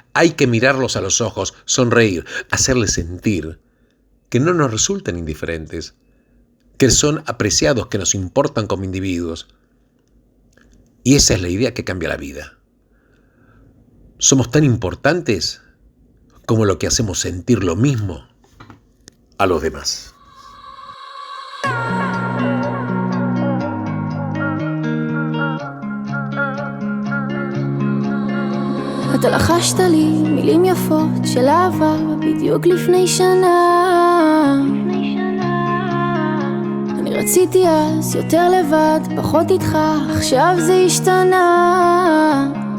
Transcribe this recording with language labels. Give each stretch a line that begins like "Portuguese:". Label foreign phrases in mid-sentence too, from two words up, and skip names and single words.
Spanish: Hay que mirarlos a los ojos, sonreír, hacerles sentir que no nos resultan indiferentes, que son apreciados, que nos importan como individuos. Y esa es la idea que cambia la vida. Somos tan importantes como lo que hacemos sentir lo mismo a los demás.
Hebrew: אתה לחשת לי מילים יפות של אהבה בדיוק לפני שנה. אני רציתי אז יותר לבד, פחות איתך, עכשיו זה השתנה.